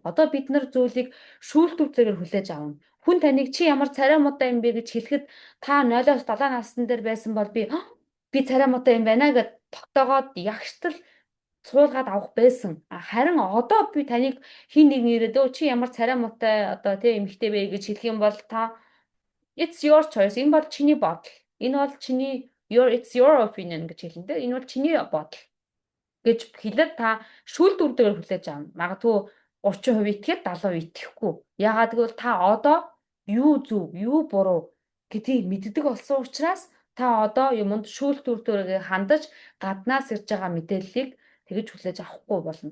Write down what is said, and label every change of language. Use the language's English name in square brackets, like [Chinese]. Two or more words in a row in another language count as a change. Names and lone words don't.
[Mongolian] Одоо бид нар зүйлийг шүүлтүүрээр хүлээж авна. Хүн таныг чи ямар царай муутай юм бэ гэж хэлэхэд та 0-7 насны дээр байсан бол би царай муутай юм байна гэд тогтоогоод ягштал суулгаад авах байсан. Харин одоо би таныг хин нэг нэрэд чи ямар царай муутай одоо тийм эмэгтэй бэ гэж хэлэх юм бол та [English] it's your choice. [Mongolian] Энэ бол чиний бодол. Энэ бол чиний [English] it's your opinion [Mongolian] гэж хэлнэ дээ. Энэ бол чиний бодол гэж хэлээд та шүүлтүүрдээр хүлээж авна. Магадгүй 30% итгэхэд 70% итгэхгүй. Яагаад гэвэл та одоо юу зөв, юу буруу гэдгийг мэддэг болсон учраас та одоо юмд шүүлтүүртөөрөө хандаж гаднаас ирж байгаа мэдээллийг тэгж хүлээж авахгүй болно.